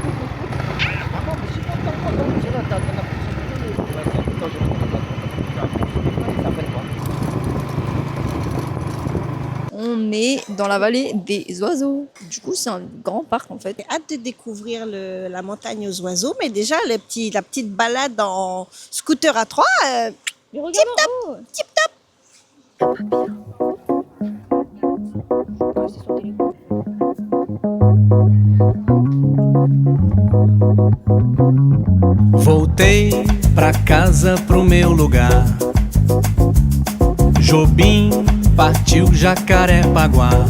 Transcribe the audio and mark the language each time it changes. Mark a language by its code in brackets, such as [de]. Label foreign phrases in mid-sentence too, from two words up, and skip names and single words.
[fr] On est dans la vallée des oiseaux. Du coup, c'est un grand parc en fait. J'ai hâte de découvrir la montagne aux oiseaux, mais déjà la petite balade en scooter à 3, tip top, tip top. [pt] Voltei pra casa pro meu lugar. Jobim partiu Jacarepaguá.